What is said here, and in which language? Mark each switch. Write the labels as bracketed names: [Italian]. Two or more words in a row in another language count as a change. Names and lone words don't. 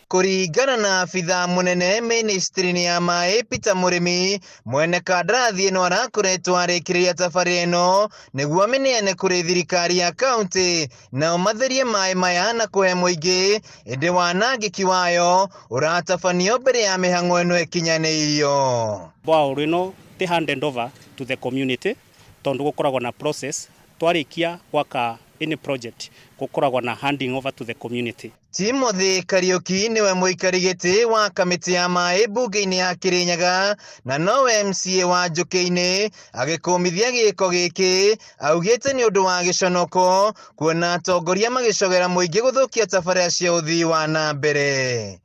[Kikuyu] Kuringana na afitha munene ministry-ini ya mai Peter Murimi mwene kandarathi ino arakoretwo arikiria tabarĩra ino niguo ameneane kuri thirikari ya county na matherie mai maya na kuhe muingi indi wanangiki wayo uratabanio mbere ya mihang'o ino ikinyaneirio. Bwa rino te [English] handed over to the community [Kikuyu] tondu gukoragwo na process twarikia gwaka [English] any project [Kikuyu] gukoragwo na [English] handing over to the community. [Kikuyu] Timothy Kariuki niwe muikari giti wa kamiti ya mai bunge-ini ya Kirinyaga na nowe MCA wa Njuki-ini agikumithia giko giki augite ni undu wa giconoko kuona atongoria magicogera muingi guthukia tabarĩra cia uthii wa na mbere.